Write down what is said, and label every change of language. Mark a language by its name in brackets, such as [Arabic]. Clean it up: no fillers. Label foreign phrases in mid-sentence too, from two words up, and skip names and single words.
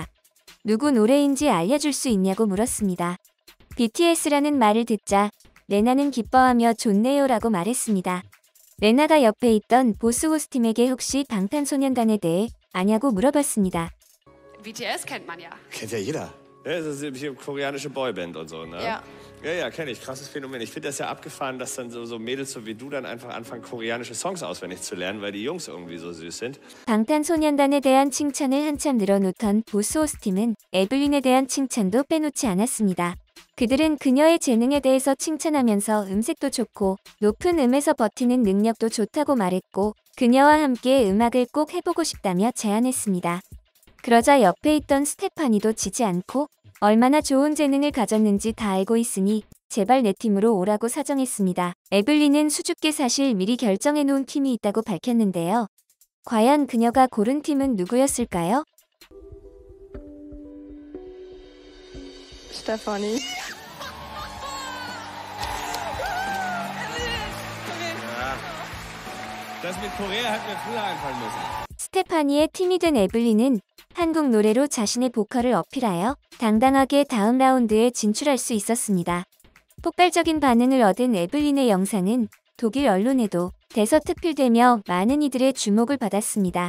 [Korean] 누구 노래인지 알려줄 수 있냐고 물었습니다. BTS라는 말을 듣자 레나는 기뻐하며 좋네요라고 말했습니다. 레나가 옆에 있던 보스호스 팀에게 혹시 방탄소년단에 대해 아냐고 물어봤습니다. [German] BTS kennt man ja. Kennt ja jeder. Ja, das ist hier koreanische Boyband und so, ne? Ja. Ja, kenne ich. Krasses Phänomen. Ich finde das ja abgefahren, dass dann so Mädels so wie du dann einfach anfangen, koreanische Songs auswendig zu lernen, weil die Jungs irgendwie so süß sind. [Korean] 방탄소년단에 대한 칭찬을 한참 늘어놓던 보스호스 팀은 에블린에 대한 칭찬도 빼놓지 않았습니다. 그들은 그녀의 재능에 대해서 칭찬하면서 음색도 좋고 높은 음에서 버티는 능력도 좋다고 말했고 그녀와 함께 음악을 꼭 해보고 싶다며 제안했습니다. 그러자 옆에 있던 스테파니도 지지 않고 얼마나 좋은 재능을 가졌는지 다 알고 있으니 제발 내 팀으로 오라고 사정했습니다. 에블린은 수줍게 사실 미리 결정해놓은 팀이 있다고 밝혔는데요. 과연 그녀가 고른 팀은 누구였을까요? Stefanie. [German] Das mit Korea hat mir früher einfallen müssen. [Korean] 스테파니의 팀이 된 에블린은 한국 노래로 자신의 보컬을 어필하여 당당하게 다음 라운드에 진출할 수 있었습니다. 폭발적인 반응을 얻은 에블린의 영상은 독일 언론에도 대서특필되며 많은 이들의 주목을 받았습니다.